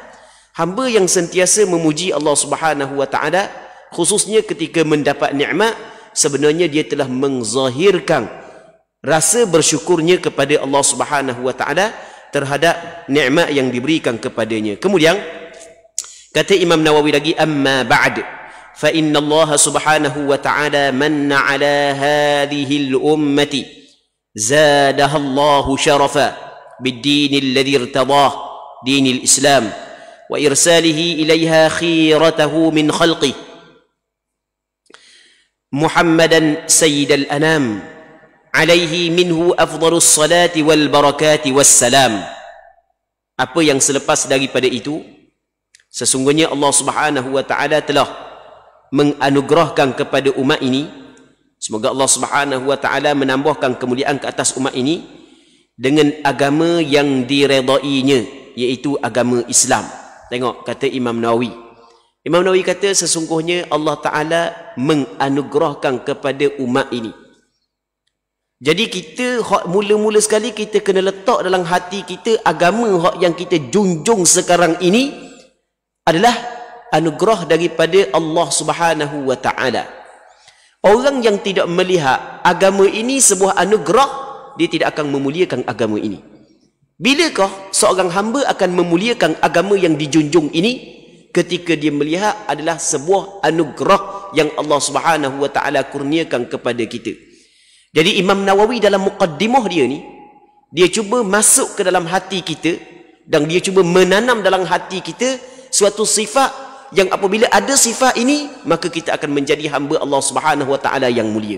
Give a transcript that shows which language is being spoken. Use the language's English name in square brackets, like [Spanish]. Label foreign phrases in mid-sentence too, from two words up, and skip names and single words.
[Malay] Hamba yang sentiasa memuji Allah [Arabic] سبحانه وتعالى, [Malay] khususnya ketika mendapat nikmat, sebenarnya dia telah menzahirkan rasa bersyukurnya kepada Allah [Arabic] سبحانه وتعالى [Malay] terhadap nikmat yang diberikan kepadanya. Kemudian kata Imam Nawawi lagi, [Arabic] أما بعد فإن الله سبحانه وتعالى منّ على هذه الأمة زادها الله شرفا بالدين الذي ارتضاه دين الإسلام وإرساله إليها خيرته من خلقه محمدا سيد الأنام عليه منه أفضل الصلاة والبركات والسلام. [Malay] Apa yang selepas daripada itu, sesungguhnya Allah [Arabic] سبحانه وتعالى [Malay] telah menganugerahkan kepada umat ini, semoga Allah [Arabic] سبحانه وتعالى [Malay] menambahkan kemuliaan ke atas umat ini dengan agama yang diredainya, iaitu agama Islam. Tengok kata Imam Nawawi. Imam Nawawi kata sesungguhnya Allah Taala menganugerahkan kepada umat ini. Jadi kita hak mula-mula sekali kita kena letak dalam hati kita agama hak yang kita junjung sekarang ini adalah anugerah daripada Allah [Arabic] سبحانه وتعالى. [Malay] Orang yang tidak melihat agama ini sebuah anugerah, dia tidak akan memuliakan agama ini. Bilakah seorang hamba akan memuliakan agama yang dijunjung ini? Ketika dia melihat adalah sebuah anugerah yang Allah [Arabic] سبحانه وتعالى [Malay] kurniakan kepada kita. Jadi Imam Nawawi dalam muqaddimah dia ni, dia cuba masuk ke dalam hati kita dan dia cuba menanam dalam hati kita suatu sifat yang apabila ada sifat ini, maka kita akan menjadi hamba Allah [Arabic] سبحانه وتعالى [Malay] yang mulia.